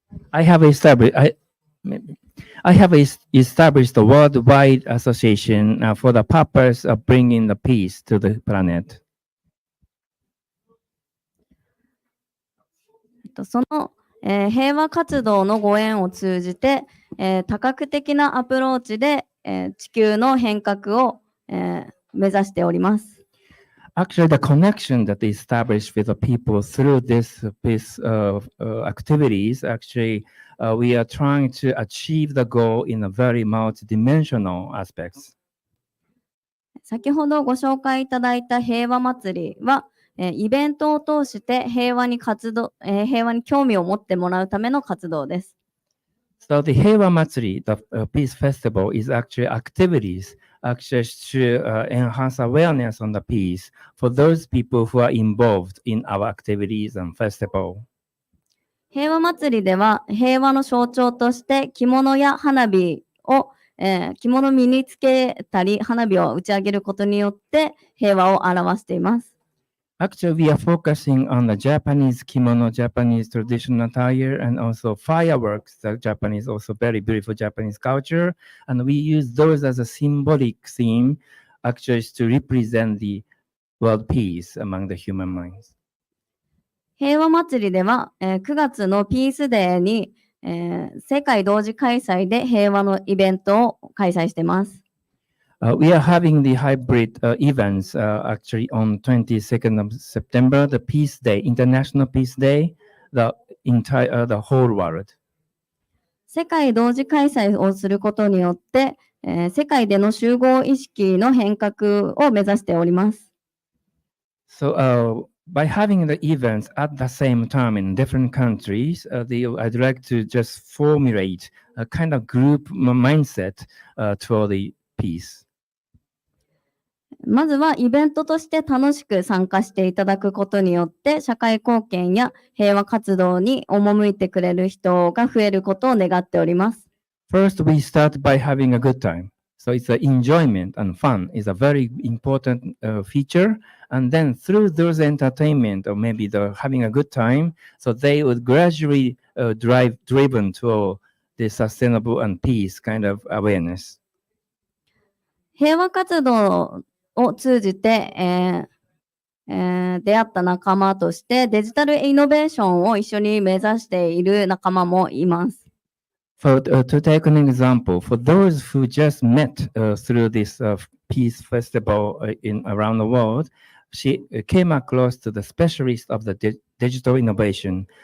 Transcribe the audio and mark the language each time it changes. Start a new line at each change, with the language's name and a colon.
English: I have established a worldwide association for the purpose of bringing the peace to the planet.
Japanese: その、平和活動のご縁を通じて、多角的なアプローチで、地球の変革を、目指しております。
English: Actually, the connection that is established with the people through this activities, actually, we are trying to achieve the goal in a very multidimensional aspects.
Japanese: 先ほどご紹介いただいた平和祭りは、イベントを通して平和に興味を持ってもらうための活動です。
English: So the Heiwa Matsuri, the peace festival, is actually activities actually to enhance awareness on the peace for those people who are involved in our activities and festival.
Japanese: 平和祭りでは平和の象徴として着物や花火を、着物を身につけたり花火を打ち上げることによって平和を表しています。
English: Actually, we are focusing on the Japanese kimono, Japanese traditional attire, and also fireworks, the Japanese, also very beautiful Japanese culture. And we use those as a symbolic theme, actually, to represent the world peace among the human minds.
Japanese: 平和祭りでは、9月のピースデーに、世界同時開催で平和のイベントを開催しています。
English: We are having the hybrid events actually on 22nd of September, the Peace Day, International Peace Day, the whole world.
Japanese: 世界同時開催をすることによって、世界での集合意識の変革を目指しております。
English: So, by having the events at the same time in different countries, I'd like to just formulate a kind of group mindset toward the peace.
Japanese: まずはイベントとして楽しく参加していただくことによって社会貢献や平和活動に赴いてくれる人が増えることを願っております。
English: First, we start by having a good time. So it's the enjoyment and fun is a very important feature. And then through those entertainment or maybe the having a good time, so they would gradually driven to the sustainable and peace kind of awareness.
Japanese: 平和活動を通じて、出会った仲間としてデジタルイノベーションを一緒に目指している仲間もいます。
English: To take an example, for those who just met through this peace festival in around the world, she came across to the specialist of the digital innovation.